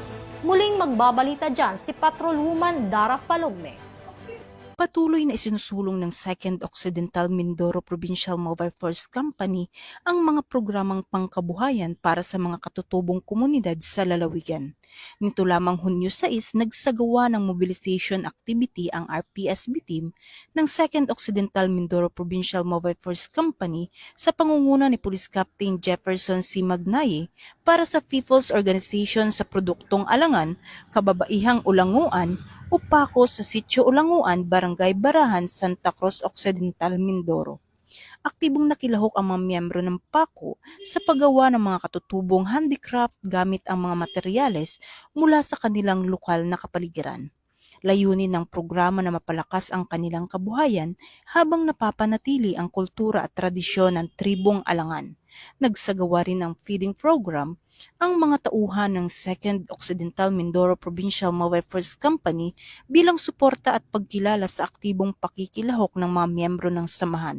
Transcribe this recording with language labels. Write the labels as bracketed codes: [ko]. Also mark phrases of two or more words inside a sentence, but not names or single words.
[tl] Muling magbabalita dyan si Patrolwoman Dara Palogme. Patuloy na isinusulong ng 2nd Occidental Mindoro Provincial Mobile Force Company ang mga programang pangkabuhayan para sa mga katutubong komunidad sa lalawigan. Nito lamang Hunyo 6, nagsagawa ng [en] mobilization activity [tl] ang RPSB team ng 2nd Occidental Mindoro Provincial Mobile Force Company sa pangunguna ni Police Captain Jefferson C. Magnaye para sa People's Organization sa Produktong Alangan, Kababaihang Ulanguan, Upako sa Sitio Ulanguan, Barangay Barahan, Santa Cruz Occidental, Mindoro. Aktibong nakilahok ang mga miyembro ng PACO sa paggawa ng mga katutubong handicraft gamit ang mga materyales mula sa kanilang lokal na kapaligiran. Layunin ng programa na mapalakas ang kanilang kabuhayan habang napapanatili ang kultura at tradisyon ng tribong Alangan. Nagsagawa rin ng [en] feeding program [tl] ang mga tauhan ng 2nd Occidental Mindoro Provincial Mobile Force Company bilang suporta at pagkilala sa aktibong pakikilahok ng mga miyembro ng samahan.